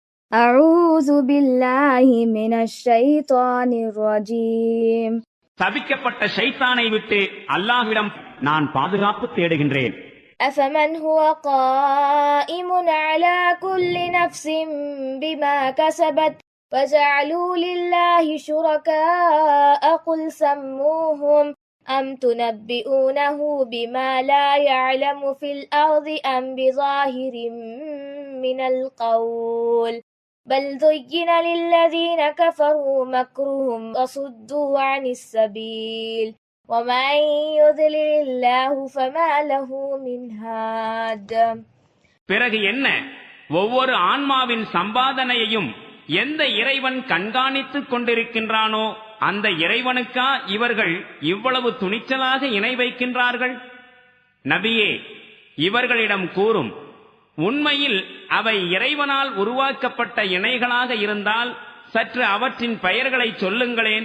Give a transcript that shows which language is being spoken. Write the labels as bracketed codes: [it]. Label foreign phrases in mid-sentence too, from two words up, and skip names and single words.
[ar] أعوذ بالله من الشيطان الرجيم. [ta] தவிக்கப்பட்ட ஷைத்தானை விட்டு அல்லாஹ்விடம் நான் பாதுகாப்பு தேடுகின்றேன். [ar] أفمن هو قائم على كل نفس بما كسبت وجعلوا لله شركاء قل سموهم أم تنبئونه بما لا يعلم في الأرض أم بظاهر من القول بل زين للذين كفروا مكرهم وصدوا عن السبيل ومن يضلل الله فما له من هاد. [ta] பிறகு என்ன? ஒவ்வொரு ஆன்மாவின் சம்பாதனையையும் எந்த இறைவன் கண்காணித்துக் கொண்டிருக்கின்றானோ அந்த இறைவனுக்கா இவர்கள் இவ்வளவு துணிச்சலாக இணை வைக்கின்றார்கள்? நபியே, இவர்களிடம் கூறும், உண்மையில் அவை இறைவனால் உருவாக்கப்பட்ட இணைகளாக இருந்தால் சற்று அவற்றின் பெயர்களை சொல்லுங்களேன்.